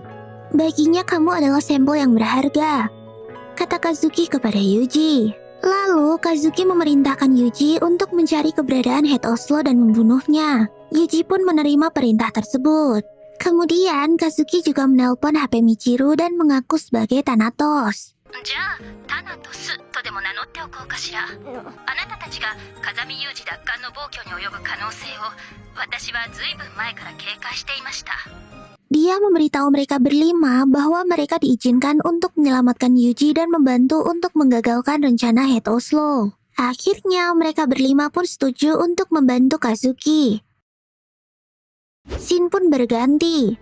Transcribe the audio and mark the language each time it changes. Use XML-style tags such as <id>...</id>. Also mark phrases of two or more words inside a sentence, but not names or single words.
<id>Baginya kamu adalah sampel yang berharga, kata Kazuki kepada Yuji. Lalu, Kazuki memerintahkan Yuji untuk mencari keberadaan Head Oslo dan membunuhnya. Yuji pun menerima perintah tersebut. Kemudian, Kazuki juga menelpon HP Michiru dan mengaku sebagai Thanatos.</id> <ja>じゃあタナトスとでも名乗っておこうかしら。あなたたちが風見有事奪還の暴挙に及ぶ可能性を私はずいぶん前から警戒していました。</ja> <id>Dia memberitahu mereka berlima bahwa mereka diizinkan untuk menyelamatkan Yuji dan membantu untuk menggagalkan rencana Head Oslo. Akhirnya mereka berlima pun setuju untuk membantu Kazuki. Scene pun berganti.</id>